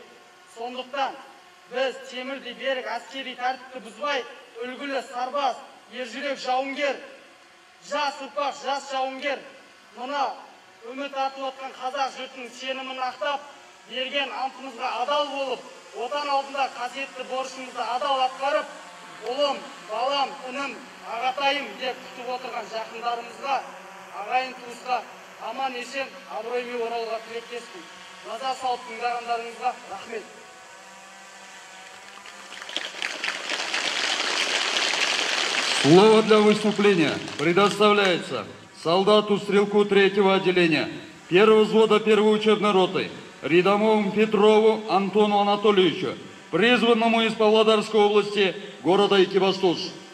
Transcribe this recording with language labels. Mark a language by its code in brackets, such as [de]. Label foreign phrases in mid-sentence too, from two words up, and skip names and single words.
[kk] Сондықтан біз темірдей берік әскери тәртіпті бұзбай, үлгілі сарбаз, ержүрек жауынгер, жас ұрпақ, жас жауынгер, мына үміт артып отқан қазақ жұртының сенімін ақтап, берген антымызға адал болып, отан алдында қасиетті борышымызды адал атқарып, ұлым, балам, інім, ағатайым деп күтіп отырған жақындарымызға, ағайын туысқа аман есен абыроймен оралуға тілектеспін. Назар салып тыңдағандарыңызға рахмет. [ru] Слово для выступления предоставляется солдату-стрелку 3-го отделения 1-го взвода 1-й учебной роты рядовому Петрову Антону Анатольевичу, призванному из Павлодарской области, города Экибастуз.